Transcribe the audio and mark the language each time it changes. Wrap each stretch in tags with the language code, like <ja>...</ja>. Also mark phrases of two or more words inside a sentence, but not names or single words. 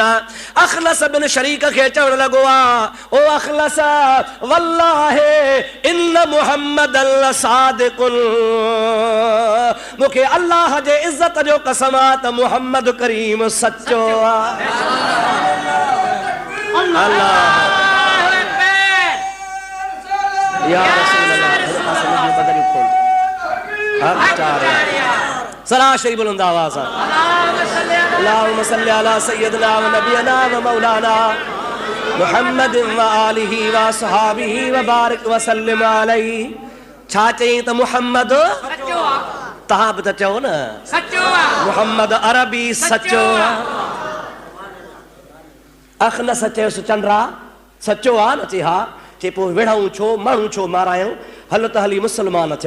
<sd>अखलस बिन शरीक खे चवणु लॻो आहे, ओ अखलस</sd> <ar>والله إن محمدا صادق,</ar> <sd>मूंखे अल्लाह जे इज़त जो कसम आहे त मुहम्मद करीम सचो आहे।</sd> <ar>الله يا رسول الله,</ar> <sd>صلا شريف بلند آواز سان</sd> <ar>اللهم صل على سيدنا ونبينا ومولانا محمد وآله وأصحابه وبارك وسلم عليه.</ar> <sd>छा चई त मुहम्मद सचो आहे, तव्हां बि त चओ न सचो आहे, मुहम्मद अरबी सचो आहे। अखनस चयोसि चंद्रा सचो आहे न? चई हा। चए पोइ विढ़ऊं छो, माण्हू छो मारायूं, हल त हली मुसलमान थियूं।</sd>